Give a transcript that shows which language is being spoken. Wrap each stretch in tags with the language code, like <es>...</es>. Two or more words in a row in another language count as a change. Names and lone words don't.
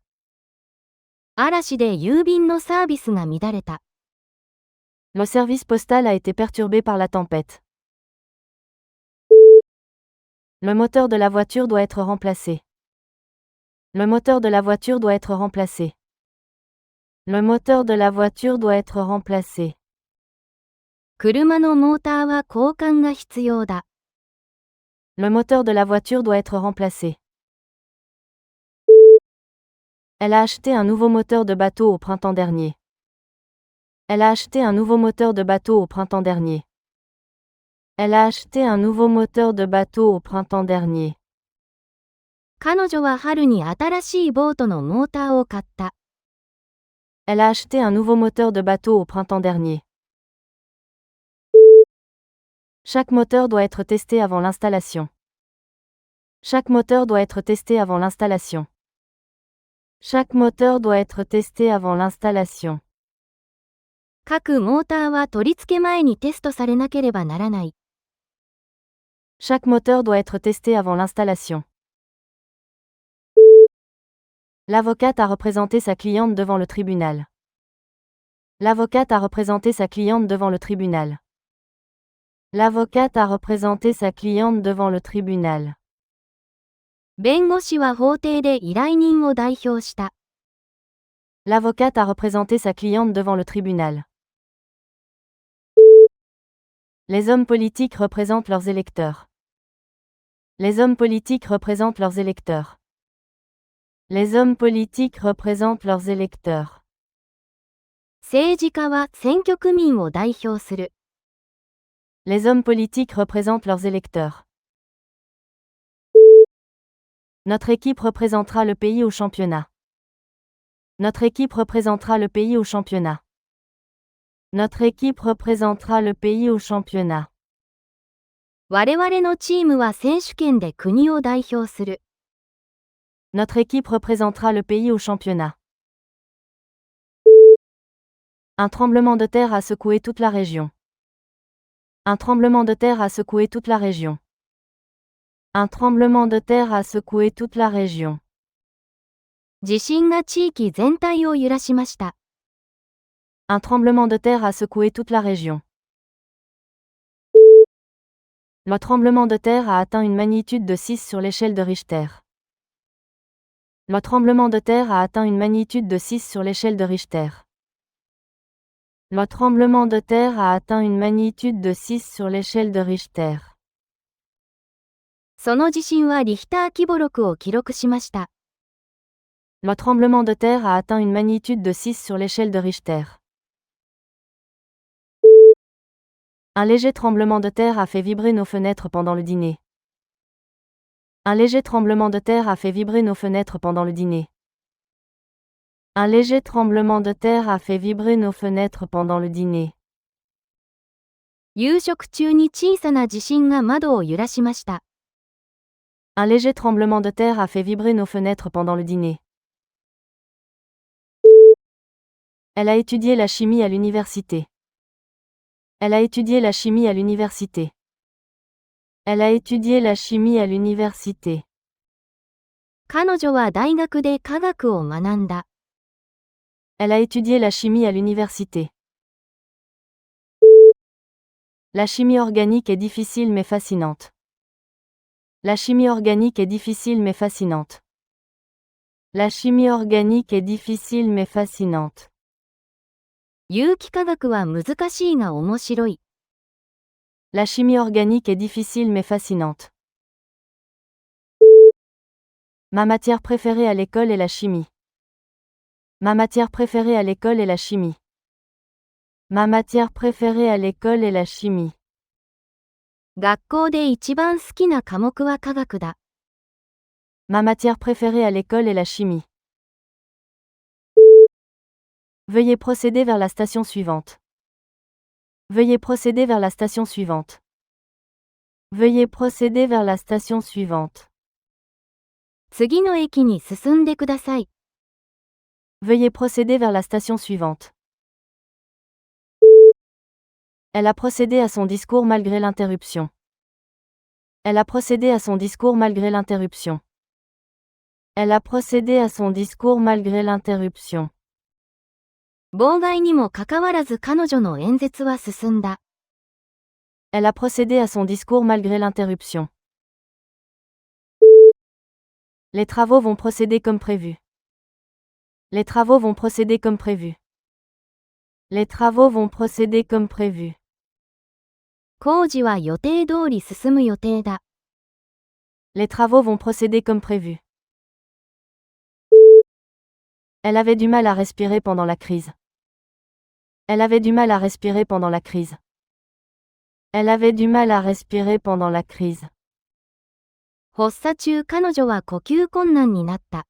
<ja>嵐で郵便のサービスが乱れた。</ja> <fr>Le service postal a été perturbé par la tempête. Le moteur de la voiture doit être remplacé. Le moteur de la voiture doit être remplacé. Le moteur de la voiture doit être remplacé.</fr> <ja>車のモーターは交換が必要だ。</ja> <fr>Le moteur de la voiture doit être remplacé. Elle a acheté un nouveau moteur de bateau au printemps dernier. Elle a acheté un nouveau moteur de bateau au printemps dernier. Elle a acheté un nouveau moteur de bateau au printemps dernier.</fr> <ja>彼女は春に新しいボートのモーターを買った。</ja> <fr>Elle a acheté un nouveau moteur de bateau au printemps dernier. Chaque moteur doit être testé avant l'installation. Chaque moteur doit être testé avant l'installation. Chaque moteur doit être testé avant l'installation.</fr> <ja>各モーターは取り付け前にテストされなければならない。</ja> <fr>Chaque moteur doit être testé avant l'installation. L'avocate a représenté sa cliente devant le tribunal. L'avocate a représenté sa cliente devant le tribunal. L'avocate a représenté sa cliente devant le tribunal.</fr> <ja>弁護士は法廷で依頼人を代表した。</ja> <fr>L'avocate a représenté sa cliente devant le tribunal. Les hommes politiques représentent leurs électeurs. Les hommes politiques représentent leurs électeurs. Les hommes politiques représentent leurs électeurs.</fr> <ja>政治家は選挙区民を代表する。</ja> <fr>Les hommes politiques représentent leurs électeurs. Notre équipe représentera le pays au championnat. Notre équipe représentera le pays au championnat. Notre équipe représentera le pays au championnat.</fr> <ja>我々のチームは選手権で国を代表する。</ja> <fr>Notre équipe représentera le pays au championnat. Un tremblement de terre a secoué toute la région. Un tremblement de terre a secoué toute la région. Un tremblement de terre a secoué toute la région.</fr> <ja>地震が地域全体を揺らしました。</ja> <fr>Un tremblement de terre a secoué toute la région. Le tremblement de terre a atteint une magnitude de 6 sur l'échelle de Richter. Le tremblement de terre a atteint une magnitude de 6 sur l'échelle de Richter. Le tremblement de terre a atteint une magnitude de 6 sur l'échelle de Richter.</fr> <ja>その地震はリヒター規模6を記録しました。</ja> <fr>Le tremblement de terre a atteint une magnitude de 6 sur l'échelle de Richter. Un léger tremblement de terre a fait vibrer nos fenêtres pendant le dîner. Un léger tremblement de terre a fait vibrer nos fenêtres pendant le dîner. Un léger tremblement de terre a fait vibrer nos fenêtres pendant le dîner.</fr> <ja>夕食中に小さな地震が窓を揺らしました。</ja> <fr>Un léger tremblement de terre a fait vibrer nos fenêtres pendant le dîner. Elle a étudié la chimie à l'université. Elle a étudié la chimie à l'université. Elle a étudié la chimie à l'université.</fr> <ja>彼女は大学で科学を学んだ。</ja> <fr>Elle a étudié la chimie à l'université. La chimie organique est difficile mais fascinante. La chimie organique est difficile mais fascinante. La chimie organique est difficile mais fascinante.</fr> <ja>有機化学は難しいが面白い。</ja> <fr>La chimie organique est difficile mais fascinante. Ma matière préférée à l'école est la chimie. Ma matière préférée à l'école est la chimie. Ma matière préférée à l'école est la chimie.</fr> <ja>学校で一番好きな科目は科学だ。</ja> <fr>Ma matière préférée à l'école est la chimie. Veuillez procéder vers la station suivante. Veuillez procéder vers la station suivante. Veuillez procéder vers la station suivante.</fr> <ja>次の駅に進んでください。</ja> <fr>Veuillez procéder vers la station suivante. Elle a procédé à son discours malgré l'interruption. Elle a procédé à son discours malgré l'interruption. Elle a procédé à son discours malgré l'interruption.</fr> <ja>妨害にもかかわらず彼女の演説は進んだ。</ja> <fr>Elle a procédé à son discours malgré l'interruption. Les travaux vont procéder comme prévu. Les travaux vont procéder comme prévu. Les travaux vont procéder comme prévu.</fr> <ja>工事は予定通り進む予定だ。</ja> <fr>Les travaux vont procéder comme prévu. Elle avait du mal à respirer pendant la crise. Elle avait du mal à respirer pendant la crise. Elle avait du mal à respirer pendant la crise.</fr> <ja>発作中彼女は呼吸困難になった。</ja>